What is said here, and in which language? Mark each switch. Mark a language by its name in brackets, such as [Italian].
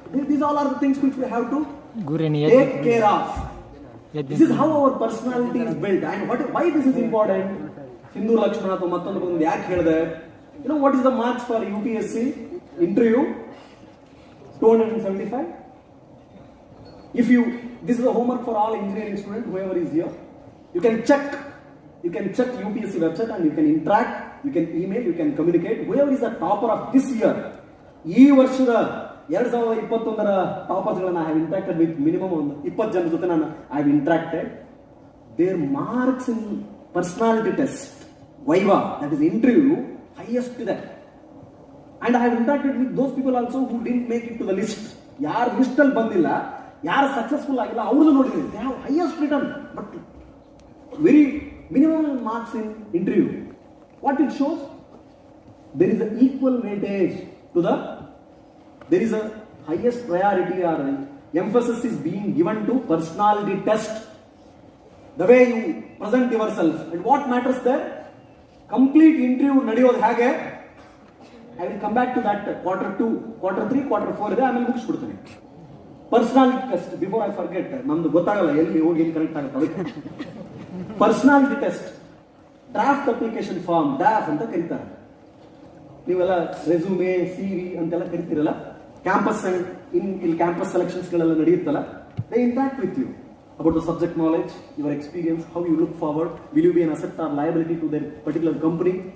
[English] These all are the things which we have to take care of. This is how our personality is built. And why this is important? [Kannada] Hindu Lakshmana ಅಥವಾ ಮತ್ತೊಂದು ಬಂದು ಯಾಕೆ ಹೇಳಿದೆ? [English] You know what is the marks for UPSC interview? 275. This is a homework for all engineering students, whoever is here. You can check UPSC website and you can interact, you can email, you can communicate. Whoever is the topper of this year, [Kannada] ಈ ವರ್ಷದ 2021ರ ಟಾಪರ್ಸ್ಗಳನ್ನ [English] I have interacted with minimum [Kannada] ಒಂದು 20 ಜನ ಜೊತೆ ನಾನು [English] I have interacted. Their marks in personality test, viva, that is interview, highest ಇದೆ. And I have interacted with those people also who didn't make it to the list. [Kannada] ಯಾರು list ಅಲ್ಲಿ ಬಂದಿಲ್ಲ, ಯಾರು successful ಆಗಿಲ್ಲ, ಅವ್ರದ್ದು ನೋಡಿದ್ದೀನಿ. [English] They have highest return, but very minimum marks in interview. What it shows? There is an equal weightage to there is a highest priority or emphasis is being given to personality test, the way you present yourself. And what matters there? [Kannada] Complete interview ನಡೆಯೋದು ಹೇಗೆ? [English] I will come back to that quarter 2, quarter 3, quarter 4 [Kannada] ಇದೆ, ಆಮೇಲೆ ಮುಗಿಸ್ಬಿಡ್ತೀನಿ. Personality test, [English] before I forget, [Kannada] ನಮ್ದು ಗೊತ್ತಾಗಲ್ಲ ಎಲ್ಲಿ ಹೋಗಿ ಏನು connect ಆಗುತ್ತೆ ಅದಕ್ಕೆ. [English] personality test, draft application form, draft [Kannada] ಅಂತ ಕರೀತಾರೆ. ನೀವೆಲ್ಲ ರೆಸ್ಯೂಮೆ, ಸಿವಿ ಅಂತೆಲ್ಲ ಕರಿತೀರಲ್ಲ, ಕ್ಯಾಂಪಸ್ ಇಲ್ಲಿ campus ಸೆಲೆಕ್ಷನ್ಸ್ಗಳೆಲ್ಲ ನಡೆಯುತ್ತಲ್ಲ, [English] They interact with you about the subject knowledge, your experience, how you look forward, will you be an asset or liability to their particular company.